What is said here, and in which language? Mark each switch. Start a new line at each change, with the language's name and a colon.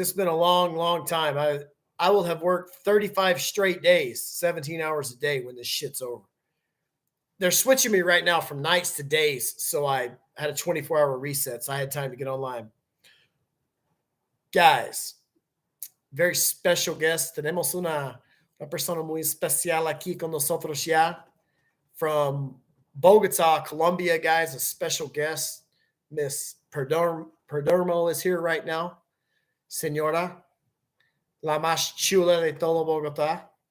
English: It's been a long, long time. I will have worked 35 straight days, 17 hours a day when this shit's over. They're switching me right now from nights to days, so I had a 24-hour reset, so I had time to get online. Guys, very special guest.
Spanish: Tenemos una persona muy especial aquí con nosotros ya
English: from Bogota, Colombia, guys, a special guest. Ms. Perdermo is here right now.
Spanish: Señora, la más chula de todo Bogota.